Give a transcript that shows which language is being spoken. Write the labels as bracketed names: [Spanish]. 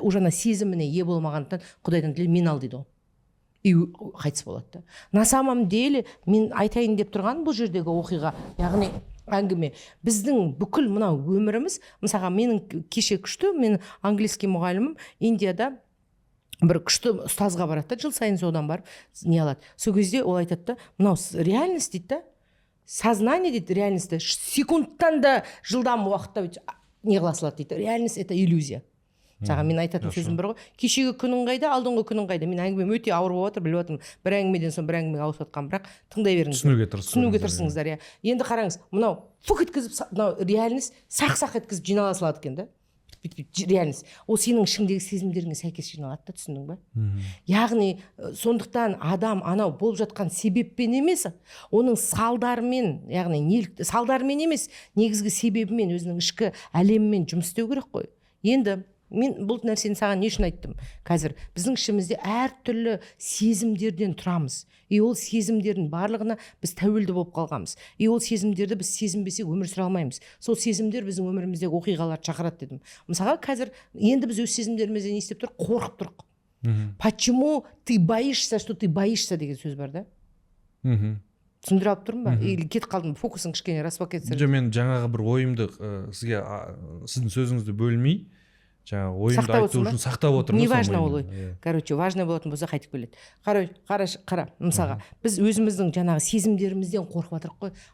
[Kazakh] Уже ана сезіміне ие болмағандықтан Құдайдан тіл мен ал дейді ол. И қайтыс болады да. [Russian] На самом деле [Kazakh] мен айтайын деп тұрған бұл жердегі оқиға, яғни әңгіме. Біздің бүкіл мынау өміріміз, мысалға менің кеше күшті, мен английский мұғалімім Индияда бір күшті ұстазға барады да, жыл сайын содан барып не алады. Сол кезде ол айтады да, мынау реальность дейді да. Сознание дейді, реальностьті секундтан да жылдам уақытта не қыла салады дейді. [Russian] Реальность это иллюзия. [Kazakh] Саған мен айтатын сөзім бір ғой. Кешегі күнің қайда, алдыңғы күнің қайда. Мен әңгімем өте ауыр болып жатыр, біліп отырмын. Бір әңгімеден соң бір әңгімеге ауысып жатқанмын, бірақ тыңдай беріңіздер. Түсінуге тырысыңыздар, иә. Енді қараңыз, мынау фук еткізіп, мынау реальность сақ-сақ еткізіп жинала салады екен да. Реальность. Ол сенің ішіңдегі сезімдеріңе сәйкес жиналады да, түсіндің ба? Яғни сондықтан адам анау болып жатқан себеппен емес, оның салдарымен, яғни салдарымен емес, негізгі себебімен, өзінің ішкі әлемімен жұмыс істеу керек қой. Енді мен бұл нәрсені саған не үшін айттым? Қазір біздің ішімізде әртүрлі сезімдерден тұрамыз. И ол сезімдердің барлығына біз тәуелді болып қалғанбыз. И ол сезімдерді біз сезінбесек өмір сүре алмаймыз. Сол сезімдер біздің өміріміздегі оқиғаларды шақырады дедім. Мысалға қазір енді біз өз сезімдерімізден не істеп тұрық? Қорқып тұрық. [Russian] Почему ты боишься, что ты боишься [Kazakh] деген сөз бар да. Түсіндіре алып тұрмын ба? Или кетіп қалдым, фокусың кішкене распакетсір. Мен жаңағы бір ойымды сізге, сіздің сөзіңізді бөлмей, жаңағы ойымды айту үшін сақтап отырмын. [Russian] Не важно [Kazakh] ол ой. Короче, важно болатын болса қайтып келеді. Қара, мысалға, біз өзіміздің жаңағы сезімдерімізден қорқып жатырық қой.